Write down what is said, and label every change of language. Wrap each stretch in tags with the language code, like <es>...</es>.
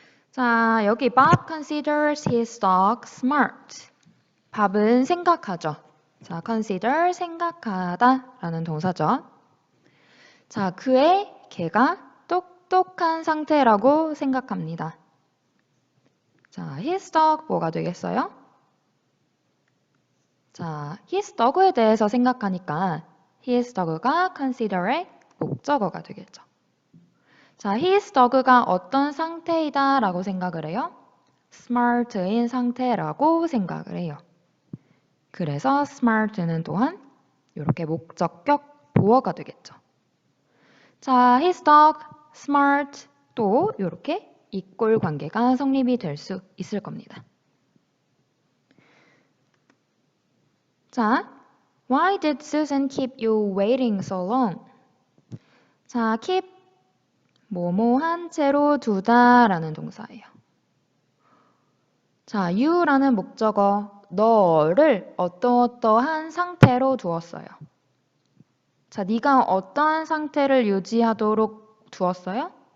<ko>자, 여기</ko> <en>Bob considers his dog smart.</en> <ko>밥은 생각하죠. 자, consider 생각하다 라는 동사죠. 자, 걔가 똑똑한 상태라고 생각합니다. 자, his dog 뭐가 되겠어요? 자, his dog에 대해서 생각하니까 his dog가 consider의 목적어가 되겠죠. 자, his dog가 어떤 상태이다 라고 생각을 해요? smart인 상태라고 생각을 해요. 그래서 smart는 또한 이렇게 목적격 보어가 되겠죠. 자, his dog, smart 또 이렇게 이꼴 관계가 성립이 될 수 있을 겁니다.</ko> <en>자, why did Susan keep you waiting so long?</en> <ko>자, keep 뭐뭐한 채로 두다 라는 동사예요. 자, you라는 목적어 너를 어떠어떠한 상태로 두었어요. 자, 네가 어떠한 상태를 유지하도록 두었어요?</ko>